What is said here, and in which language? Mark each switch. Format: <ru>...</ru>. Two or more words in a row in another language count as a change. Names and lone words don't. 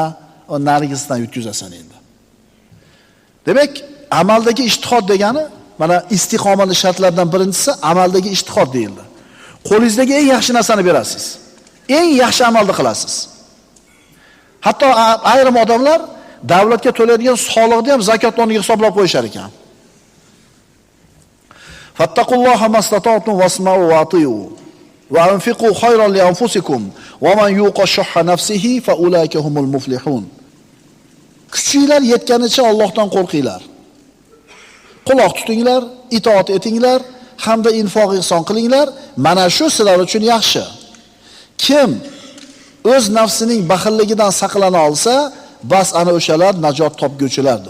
<uz>O narigisidan yutkazasan endi. Demak, amaldagi ijtihod degani, mana istiqomaning shartlaridan birinchisi amaldagi ijtihod deyildi. Qo'lingizdagi eng yaxshi narsani berasiz. Eng yaxshi amalni qilasiz. Hatto ayrim odamlar davlatga to'laydigan soliqni ham zakotni o'rniga hisoblab qo'yishar ekan.</uz> <ar>فاتقوا الله ما استطعتم واسمعوا وأطيعوا وأنفقوا خيرا لأنفسكم ومن يوق شح نفسه فأولئك هم المفلحون.</ar> <uz>Kuchinglar yetganicha Allohdan qo'rqinglar. Quloq tutinglar, itoat etinglar hamda infoq ihson qilinglar. Mana shu sizlar uchun yaxshi. Kim o'z nafsining baxilligidan saqlana olsa, bas ana o'shalar najot topguvchilardir.</uz>